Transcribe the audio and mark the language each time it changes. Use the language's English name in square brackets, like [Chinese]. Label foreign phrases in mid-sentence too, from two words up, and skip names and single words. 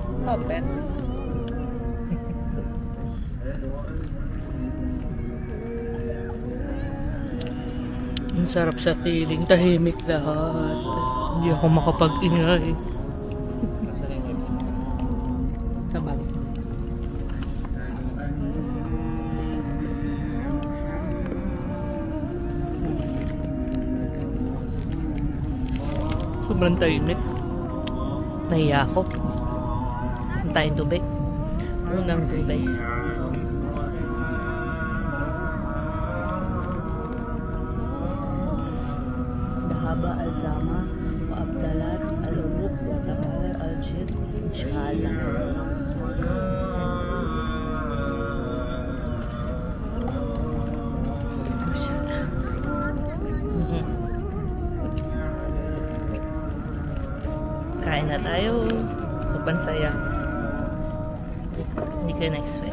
[English] Not bad. [Filipino] Ang sarap sa feeling. Tahimik lahat. Hindi ako makapag-ingay. Nasaan yung webs mo? Sa bag. Sobrang tahimik. Nahiya ako. Tayong tubig. Unang tubig. [Arabic] ذهب الظمأ وابتلت العروق وثبت الأجر إن شاء الله. [Filipino] Kain na tayo. Sobrang saya. Hindi ka na-expect.